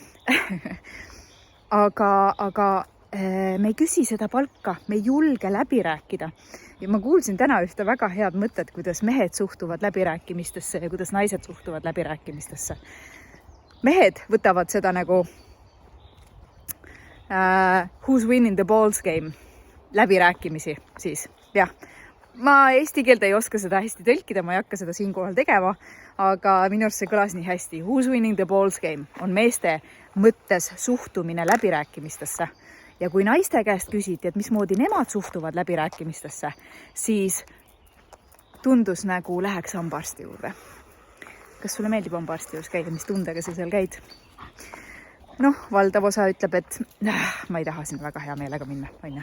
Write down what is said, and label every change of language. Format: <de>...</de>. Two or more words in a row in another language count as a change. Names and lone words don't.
<et>aga me ei küsi seda palka, me ei julge läbi rääkida. Ja ma kuulsin täna ühte väga head mõtet, kuidas mehed suhtuvad läbirääkimistesse ja kuidas naised suhtuvad läbirääkimistesse. Mehed võtavad seda</et> <en>Who's winning the balls game?</en> <et>Läbirääkimisi siis, jah. Ma eesti keelde ei oska seda hästi tõlkida, ma ei hakka seda siinkohal tegema, aga minu arust see kõlas nii hästi.</et> <en>Who's winning the balls game</en> <et>on meeste mõttes suhtumine läbirääkimistesse. Ja kui naiste käest küsiti, et mismoodi nemad suhtuvad läbirääkimistesse, siis tundus nagu läheks hambaarsti juurde. Kas sulle meeldib hambaarsti juures käia, mis tundega sa seal käid? Noh, valdav osa ütleb, et ma ei taha sinna väga hea meelega minna, onja.</et>